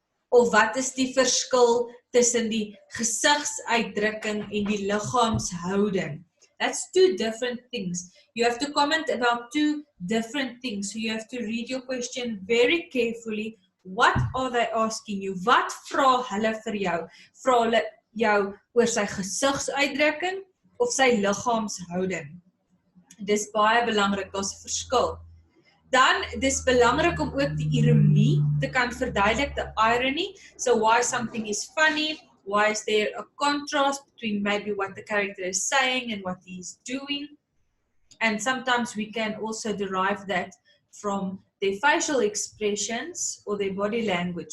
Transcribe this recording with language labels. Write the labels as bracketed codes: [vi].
[af] Of wat is die verskil tussen die gesigsuitdrukking en die liggaamshouding? [en] That's two different things. You have to comment about two different things. So you have to read your question very carefully. What are they asking you? [af] Wat vra hulle vir jou? Vra hulle jou oor sy gesigsuitdrukking of sy liggaamshouding. Dis baie belangrik, daar's 'n verskil. Dan, dis belangrik om ook die ironie te kan verduidelik, [en] the irony. So why something is funny, why is there a contrast between maybe what the character is saying and what he is doing. And sometimes we can also derive that from their facial expressions or their body language.